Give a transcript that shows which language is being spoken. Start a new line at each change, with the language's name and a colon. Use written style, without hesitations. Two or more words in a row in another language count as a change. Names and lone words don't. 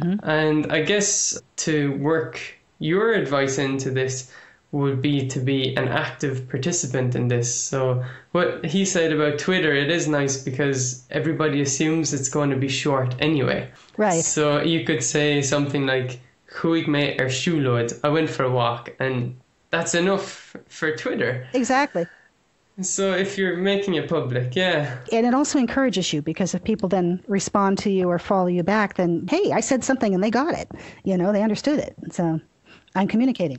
English: And I guess to work your advice into this, would be to be an active participant in this. So what he said about Twitter, it is nice because everybody assumes it's going to be short anyway. Right. So you could say something like,
Irish: "Chuig me siúlóid,
English: I went for a walk," and that's enough for Twitter. Exactly. So if you're making it public, yeah. And it also encourages you, because if people then respond to you or follow you back, then, hey, I said something and they got it. You know, they understood it. So I'm communicating.